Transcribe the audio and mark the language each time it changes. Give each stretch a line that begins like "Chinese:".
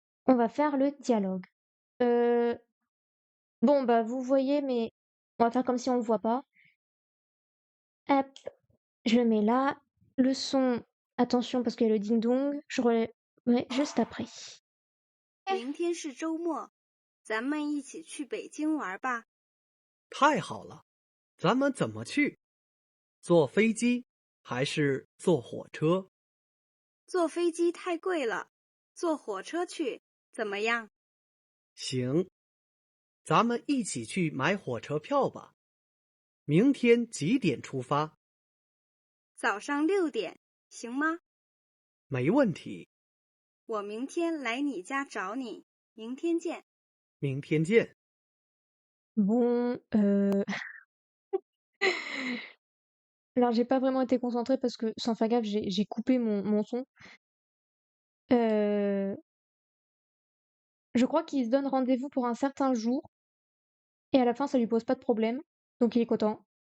French: On va faire le dialogue. Bon, bah, vous voyez, mais on va faire comme si on le voit pas. Hop, je le mets là. Le son, attention parce qu'il y a le ding-dong, je remets juste après.
Chinese: 明天是周末，咱们一起去北京玩吧。太好了，咱们怎么去？坐飞机还是坐火车？坐飞机太贵了，坐火车去怎么样？行，咱们一起去买火车票吧。明天几点出发？早上6点，行吗？没问题，我明天来你家找你，明天见。明天见。
French: Bon, alors j'ai pas vraiment été concentrée parce que sans faire gaffe, j'ai coupé mon son. Je crois qu'il se donne rendez-vous pour un certain jour et à la fin ça lui pose pas de problème, donc il est content.